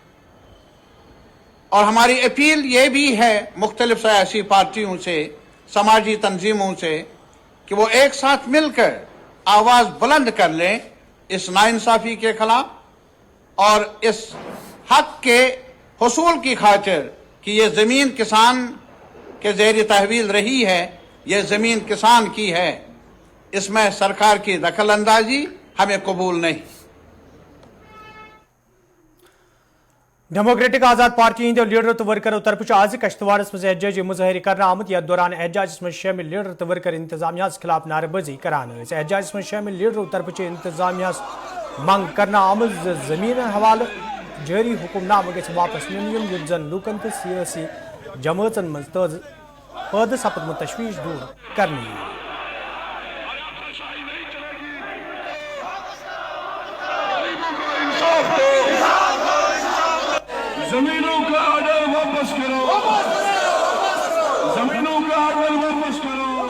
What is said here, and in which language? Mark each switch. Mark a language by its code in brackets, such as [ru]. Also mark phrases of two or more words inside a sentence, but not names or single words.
[ur] اور ہماری اپیل یہ بھی ہے مختلف سیاسی پارٹیوں سے، سماجی تنظیموں سے، کہ وہ ایک ساتھ مل کر آواز بلند کر لیں اس ناانصافی کے خلاف اور اس حق کے حصول کی خاطر کہ یہ زمین کسان کے زیر تحویل رہی ہے، یہ زمین کسان کی ہے، اس میں سرکار کی دخل اندازی ہمیں قبول نہیں. [ks] डेमोक्रेटिक आजाद पार्टी हंदो लीडर तो वर्करों तरफ आज कश्तवाड़स मज एहजाजी मुजाहरे कर आमुत, यथ दौरान एहजाजस मज शामिल लीडर तो वर्कर इंतजामिया खिलाफ नारेबाजी करान। एहजाजस मज शामिल लीडरों तरफ इंतजामिया मंग करना आमुत जमीन हवाले जारी हुक्मनामा गछ वापस निन युत जन लूकन तो सियासी जमातन मज पैद सपदम तशवीश दूर करने। [ur] زمینوں کا آرڈر واپس کرو، زمینوں کا آرڈر واپس کرو.